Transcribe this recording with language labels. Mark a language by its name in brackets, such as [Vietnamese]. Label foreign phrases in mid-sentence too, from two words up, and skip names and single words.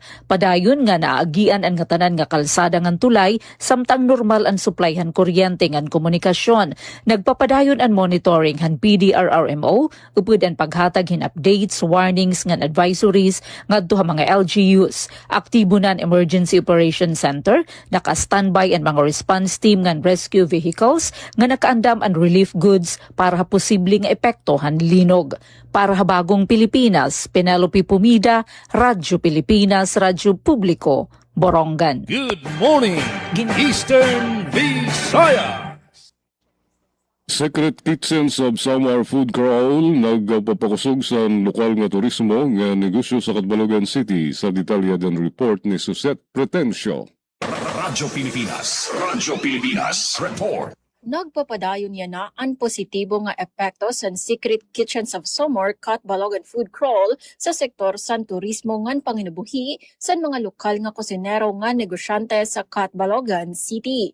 [Waray] Padayon nga naagian ang nga tanan nga kalsada ngan tulay samtang normal ang supply han kuryente ngan komunikasyon. Nagpapadayon ang monitoring han PDRRMO upod ang paghatag hin [English] updates, warnings [Waray] ngan advisories ngadto ha mga LGUs. Aktibo nan Emergency Operation Center, naka-standby ang mga [English] response team [Waray] ngan [English] rescue vehicles [Waray] nga nakaandam ang [English] relief goods [Waray] para ha posibleng epekto han linog. Para ha Bagong Pilipinas, Penelope Pumida, Radyo Pilipinas, Radyo Publiko, Borongan. [English] Good morning, Eastern Visayas. [Waray] Secret Kitchens of Samar Food Crawl nagpapakusog sa lokal nga turismo nga negosyo sa Catbalogan City sa detalyadan report ni Suzette Pretencio. Radyo Pilipinas Report. Nagpapadayon niya na ang positibo nga epekto sa Secret Kitchens of Samar Catbalogan Food Crawl sa sektor sa turismo ngan panginabuhi sa mga lokal nga kusinero nga negosyante sa Catbalogan City.